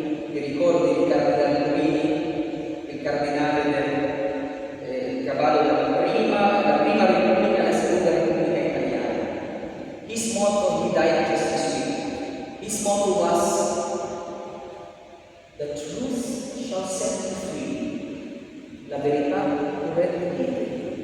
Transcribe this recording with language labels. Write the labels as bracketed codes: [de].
[it] Ti ricordi di Cardinal Rubini? Il cardinale del cavallo la prima Repubblica e la seconda Repubblica Italiana. [en] His motto, he died just this week. His motto was, "The truth shall set you free. [it] La verità ti rende liberi."